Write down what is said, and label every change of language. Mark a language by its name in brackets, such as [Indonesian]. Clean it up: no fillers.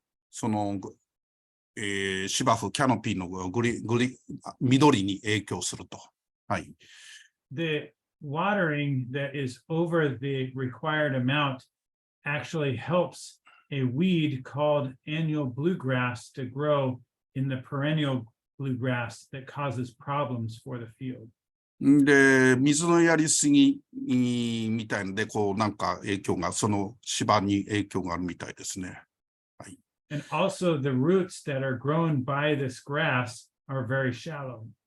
[Japanese] その、芝生、キャノピーの緑に影響すると。はい。 [English] The watering that is over the required amount actually helps a weed called annual bluegrass to grow in the perennial bluegrass that causes problems for the field. [Japanese] で、水のやりすぎみたいので、なんか影響が、その芝に影響があるみたいですね。はい。 [English] And also the roots that are grown by this grass are very shallow.